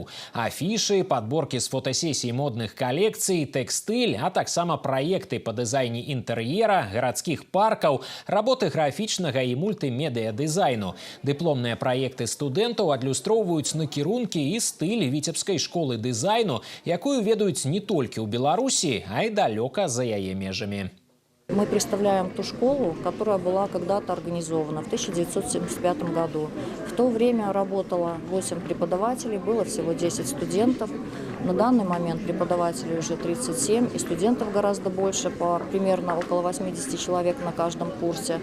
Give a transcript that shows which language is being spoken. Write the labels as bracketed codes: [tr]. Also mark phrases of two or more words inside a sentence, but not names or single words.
[be] Афішы, падборкі з фотасесій модных калекцый, тэкстыль, а таксама праекты па дызайне інтэр'ера, гарадскіх паркаў, работы графічнага і мультымедыя дызайну. Дыпломныя праекты студэнтаў адлюстроўваюць накірункі і стыль Віцебскай школы дызайну, якую ведаюць не толькі ў Беларусі, а і далёка за яе межамі. [ru] Мы представляем ту школу, которая была когда-то организована в 1975 году. В то время работало 8 преподавателей, было всего 10 студентов. На данный момент преподавателей уже 37, и студентов гораздо больше, примерно около 80 человек на каждом курсе.